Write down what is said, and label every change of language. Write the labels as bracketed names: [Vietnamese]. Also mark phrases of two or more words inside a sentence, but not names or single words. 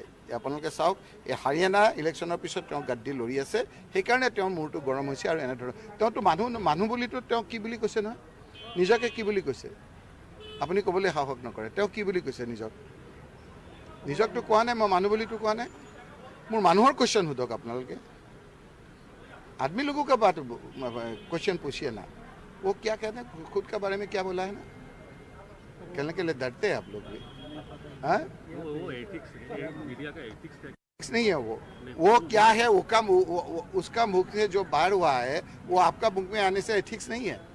[Assamese] আপোনালোকে চাওক, এই হাৰিয়ানা ইলেকশ্যনৰ পিছত তেওঁ গাদ্দি লৰি আছে, সেইকাৰণে তেওঁৰ মূৰটো গৰম হৈছে। আৰু এনেধৰণৰ তেওঁতো মানুহ বুলিতো তেওঁ কি বুলি কৈছে নহয়, নিজকে কি বুলি কৈছে আপুনি ক'বলৈ সাহস নকৰে। তেওঁ কি বুলি কৈছে নিজকতো কোৱা নাই, মই মানুহ বুলিতো কোৱা নাই। মোৰ মানুহৰ কুৱেশ্যন সোধক আপোনালোকে। [Hindi] आदमी लोगों का बात क्वेश्चन पूछिए ना, वो क्या कहते हैं, खुद के बारे में क्या बोला है ना, कहने के लिए डरते हैं आप लोग भी। हाँ, वो एथिक्स मीडिया का एथिक्स नहीं है वो क्या है, उसका मुख से जो बाहर हुआ है वो आपका मुख में आने से एथिक्स नहीं है।